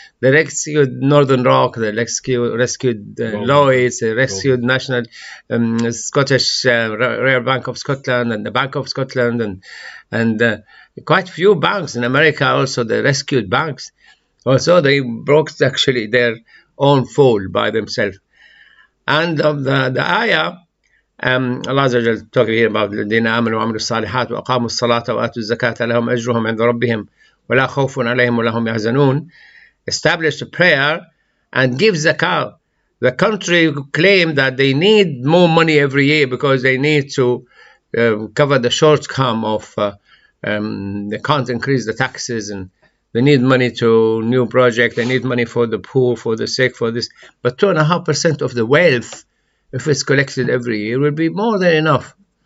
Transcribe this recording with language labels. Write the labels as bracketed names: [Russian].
[English] They rescued Northern Rock, they rescued Lloyds, they rescued National Scottish Royal Bank of Scotland and the Bank of Scotland, and quite a few banks in America also, they rescued banks. Also, they broke actually their own fall by themselves. And the ayah, Allah Azza wa Jal talking here about [Arabic] الذين آمنوا وعملوا الصالحات وأقاموا الصلاة وآتوا الزكاة لهم أجرهم عند ربهم ولا خوف عليهم ولا هم يحزنون. [English] Establish a prayer and give zakah. The country claim that they need more money every year because they need to cover the shortcome of they can't increase the taxes, and they need money to new project. They need money for the poor, for the sick, for this. But 2.5% of the wealth, if it's collected every year, will be more than enough.